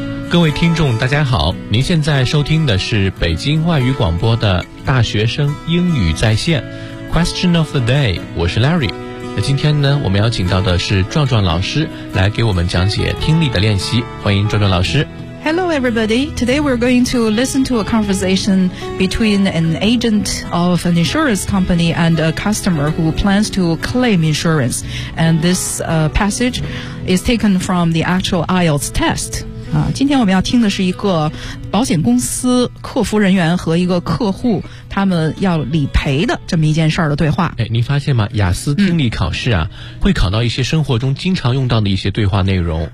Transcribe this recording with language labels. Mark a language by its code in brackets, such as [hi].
[zh] 各位听众大家好，您现在收听的是北京外语广播的大学生英语在线 Question of the day， 我是 Larry。那今天呢，我们邀请到的是壮壮老师来给我们讲解听力的练习，欢迎壮壮老师。 [en] Hello everybody, today we're going to listen to a conversation between an agent of an insurance company and a customer who plans to claim insurance. And this passage is taken from the actual IELTS test. [zh] 今天我们要听的是一个保险公司客服人员和一个客户他们要理赔的这么一件事儿的对话。哎，您发现吗？雅思听力考试啊，会考到一些生活中经常用到的一些对话内容。